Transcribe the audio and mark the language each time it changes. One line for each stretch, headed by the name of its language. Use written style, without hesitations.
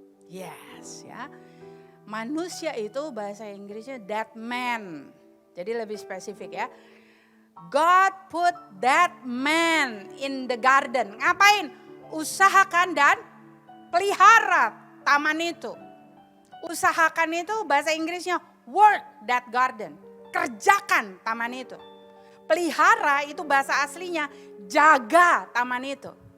Indonesian: Yes ya, manusia itu bahasa Inggrisnya
English: that man,
Indonesian: jadi lebih spesifik ya.
English: God put that man in the garden,
Indonesian: ngapain? Usahakan dan pelihara taman itu. Usahakan itu bahasa Inggrisnya
English: work that garden,
Indonesian: kerjakan taman itu. Pelihara itu bahasa aslinya jaga taman itu.